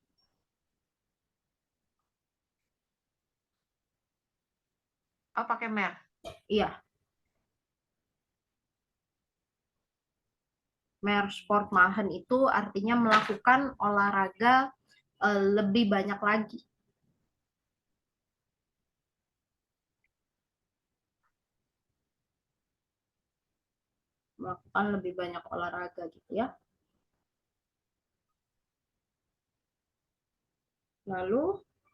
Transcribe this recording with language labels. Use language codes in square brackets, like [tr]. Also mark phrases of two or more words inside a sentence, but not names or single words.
[id] Oh, pakai mer. Iya. [de] Mehr Sport machen [id] itu artinya melakukan olahraga lebih banyak lagi. Melakukan lebih banyak olahraga gitu ya. Lalu